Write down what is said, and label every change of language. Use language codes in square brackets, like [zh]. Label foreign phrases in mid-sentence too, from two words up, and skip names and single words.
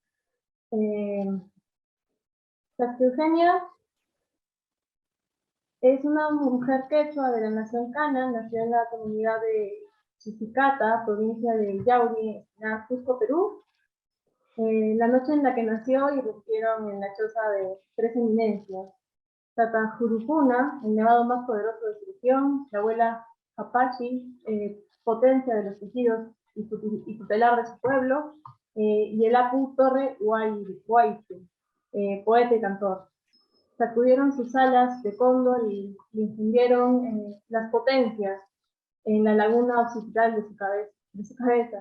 [es] Chasca Eugenia es una mujer quechua de la nación Cana, nació en la comunidad de Chisicata, provincia de Yauri, en Cusco, Perú. La noche en la que nació irrumpieron en la choza de tres eminencias. Tata Jurupuna, el nevado más poderoso de su región, la abuela Apache, potencia de los tejidos y tutelar de su pueblo, y el Apu Torre Huaytu, poeta y cantor. Sacudieron sus alas de cóndor y infundieron las potencias en la laguna occipital de su cabeza.